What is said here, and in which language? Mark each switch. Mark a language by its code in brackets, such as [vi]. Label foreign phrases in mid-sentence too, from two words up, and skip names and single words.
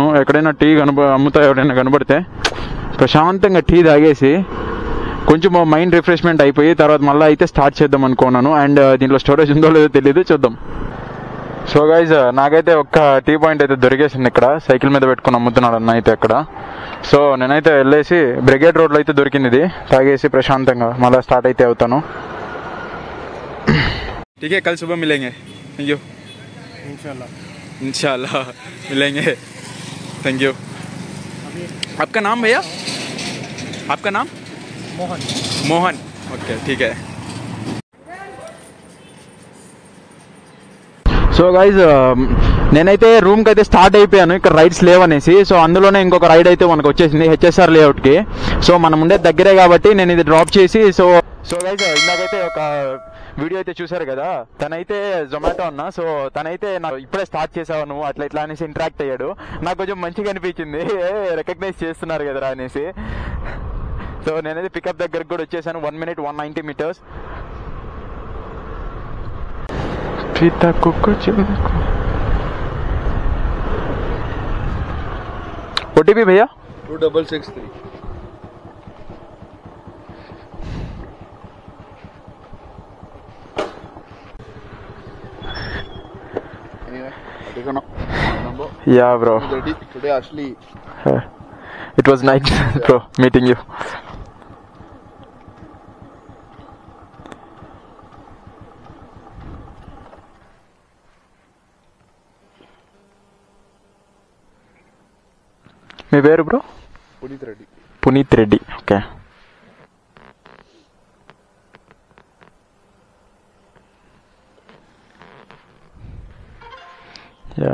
[te] ఎక్కడైనా టీ అమ్ముతా ఎవరైనా కనబడితే ప్రశాంతంగా టీ తాగేసి కొంచెం [en] mind refreshment [te] అయిపోయి తర్వాత మళ్ళీ అయితే స్టార్ట్ చేద్దాం అనుకున్నాను. అండ్ దీంట్లో స్టోరేజ్ ఉందో లేదో తెలియదు, చూద్దాం. [en] so guys [te] నాకైతే ఒక్క [en] tea point [te] అయితే దొరికేసింది ఇక్కడ, సైకిల్ మీద పెట్టుకుని అమ్ముతున్నాడు అన్న అయితే అక్కడ. సో నేనైతే వెళ్ళేసి బ్రిగేడ్ రోడ్లో అయితే దొరికింది ఇది, తాగేసి ప్రశాంతంగా మళ్ళీ స్టార్ట్ అయితే అవుతాను. [hi] ठीक है, कल सुबह मिलेंगे. [en] thank you. [hi] इंशाल्लाह मिलेंगे. [en] thank you. [hi] आपका नाम भैया? आपका नाम? मोहन. ओके ठीक है. [en] so guys [te] నేనైతే రూమ్కి అయితే స్టార్ట్ అయిపోయాను, ఇక్కడ రైడ్స్ లేవనేసి. సో అందులోనే ఇంకొక రైడ్ అయితే మనకు వచ్చేసింది హెచ్ఎస్ఆర్ లేఅవుట్కి. సో మనం ఉండే దగ్గరే కాబట్టి నేను ఇది డ్రాప్ చేసి [en] so guys [te] ఇందాకైతే ఒక వీడియో అయితే చూసారు కదా, తనైతే జొమాటో అన్న. సో తనైతే నాకు ఇప్పుడే స్టార్ట్ చేసావు నువ్వు అట్లా ఇట్లా అనేసి ఇంటరాక్ట్ అయ్యాడు. నాకు కొంచెం మంచిగా అనిపించింది, రికగ్నైజ్ చేస్తున్నారు కదరా అనేసి. సో నేనైతే పికప్ దగ్గరకు కూడా వచ్చేసాను. [en] 1 minute 190 meters. ఓటీపీ భయ్యా 2663. Yeah bro, today actually it was nice bro meeting you. [te] మీ పేరు బ్రో? పునీత్ రెడ్డి. ఓకే. యా